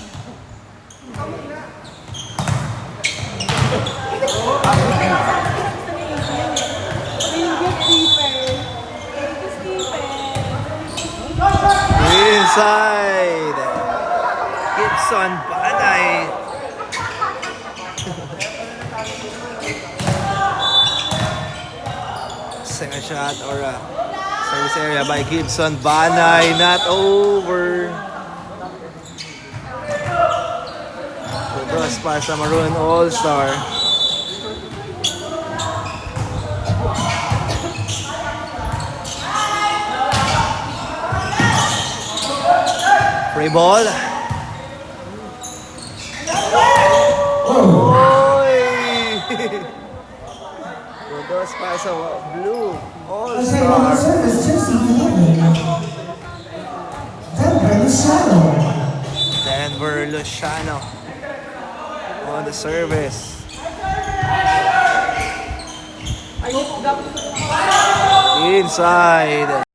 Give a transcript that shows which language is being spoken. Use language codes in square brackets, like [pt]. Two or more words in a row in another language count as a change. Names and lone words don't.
[en] Inside. Gibson Banay. Second shot or service area by Gibson Banay. Not over. [tl] Dos para sa Maroon All-Star. [en] Free ball. Oy! [tl] Dos para sa Blue All-Star. [en] Service jersey 11. Denver Luciano. Denver Luciano on the service. Inside.